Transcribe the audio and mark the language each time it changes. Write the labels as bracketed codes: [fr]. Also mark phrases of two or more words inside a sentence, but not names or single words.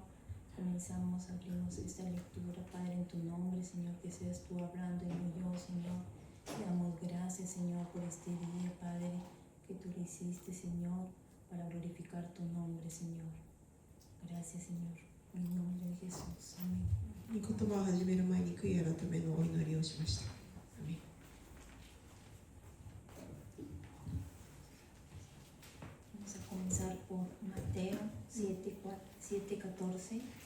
[es] Comenzamos, abrimos esta lectura, Padre, en tu nombre, Señor, que seas tú hablando y no yo, Señor. Te damos gracias, Señor, por este día, Padre, que tú lo hiciste, Señor, para glorificar tu nombre, Señor. Gracias, Señor, en el nombre de Jesús. Amén. [ja] 御言葉を始める前に悔い改めのお祈りをしました。アメン。 [es] Vamos a comenzar por Mateo 7:14.